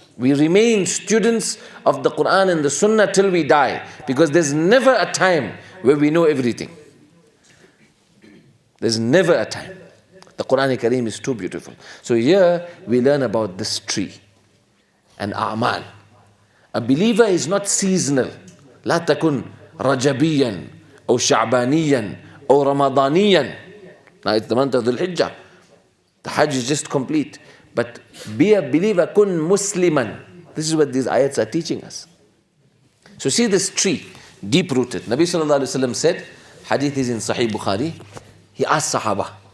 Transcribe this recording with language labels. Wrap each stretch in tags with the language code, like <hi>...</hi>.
<en>We remain students of the Quran and the Sunnah till we die, because there's never a time where we know everything. There's never a time. The Quran Kareem is too beautiful. So here we learn about this tree and a'mal. A believer is not seasonal.</en> <ar>لا تكن رجبيا أو شعبانيا أو رمضانيا.</ar> <en>Now it's the month of Dhul Hijjah. The Hajj is just complete. But be a believer,</en> <ar>kun musliman.</ar> <en>This is what these ayats are teaching us. So see this tree, deep rooted. Nabi sallallahu alayhi wa sallam said, hadith is in Sahih Bukhari, he asked Sahaba.</en>